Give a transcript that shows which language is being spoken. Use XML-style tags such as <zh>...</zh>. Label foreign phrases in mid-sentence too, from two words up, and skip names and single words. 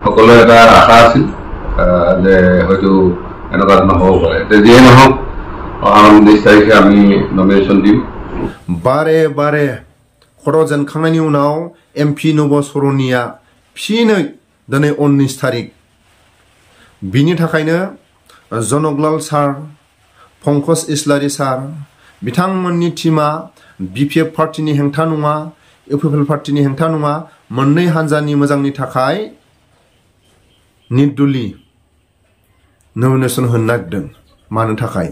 <as>সকলে এটা আশা আছিল যে হয়তো এনেকুৱা ধৰণৰ হ'ব পাৰে যিয়ে নহওক 19 তাৰিখে আমি নমিনেশ্যন দিম</as> <brx>बारे बारे खर' जेनखांनायनि उनाव एमपि नब सर'निया फिनै दिनै 19 तारिख बिनि थाखायनो जनकलाल सार पंकज इस्लारी सार बिथांमोननि टीमा BPF पार्टीनि हेंथा नङा UPPL पार्टीनि हेंथा नङा मोननै हानजानि मोजांनि थाखाय निर्दलीय नमिनेशन होनो नागिरदों मानो थाखाय</brx>